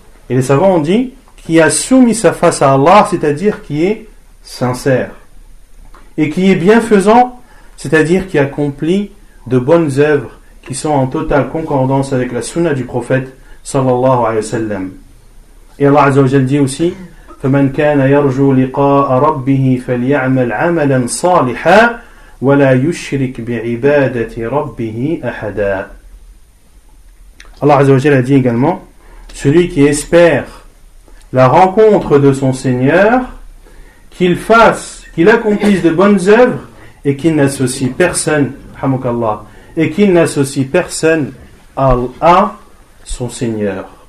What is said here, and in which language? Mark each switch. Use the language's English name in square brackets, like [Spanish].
[French] Et les savants ont dit qui a soumis sa face à Allah, c'est-à-dire qui est sincère, et qui est bienfaisant, c'est-à-dire qui accomplit de bonnes œuvres qui sont en totale concordance avec la sunna du prophète sallallahu alayhi wa sallam. Et Allah Azza wa Jalla dit aussi: [Arabic] فَمَنْ كَانَ يَرْجُوا لِقَاءَ رَبِّهِ فَلْيَعْمَلْ عَمَلًا صَالِحًا وَلَا يُشْرِكْ بِعِبَادَةِ رَبِّهِ أَحَدًا. [French] Allah Azza wa Jalla dit également: celui qui espère la rencontre de son Seigneur, qu'il fasse, qu'il accomplisse de bonnes œuvres et qu'il n'associe personne, hamukallah, et qu'il n'associe personne à son Seigneur.